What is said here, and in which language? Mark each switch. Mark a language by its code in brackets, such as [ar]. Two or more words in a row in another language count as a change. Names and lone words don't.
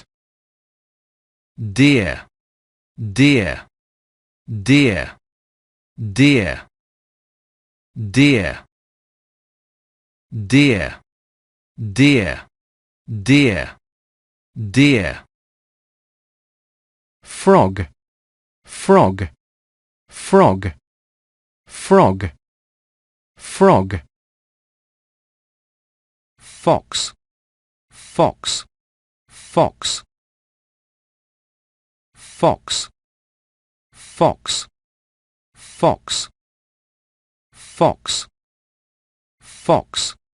[en] Deer, deer, deer, deer, deer, deer, deer, deer, deer. Frog, frog, frog, frog, frog. Fox, fox, fox, fox, fox, fox, fox, fox.